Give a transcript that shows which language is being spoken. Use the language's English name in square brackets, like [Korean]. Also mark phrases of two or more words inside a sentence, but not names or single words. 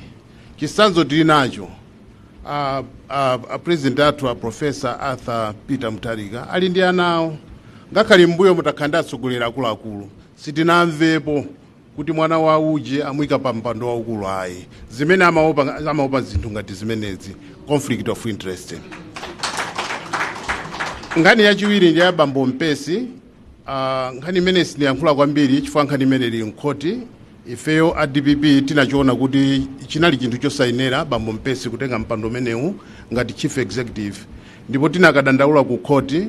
[Nyanja] Chisanzo tili nacho president athu Professor Arthur Peter Mutharika ali ndi anawo, ngakhale mbuyo mutakhala atsogolera akuluakulu sitinamvepo kuti mwana wa uje amuyika pa mpando waukulu ayi. Zimene amaopa zinthu ngati zimenezi, [English] conflict of interest. [Nyanja] Nkhani yachiwiri ndi ya Bambo Mpesi. Nkhani imene siniyankhula kwambiri chifukwa nkhani imene ili mkhoti. Ifeyo a DPP tinachiona kuti chinali chinthu chosayenera Bambo Mpesi kutenga mpando umenewu ngati [English] chief executive, [Nyanja] ndipo tinakadandaula ku khoti.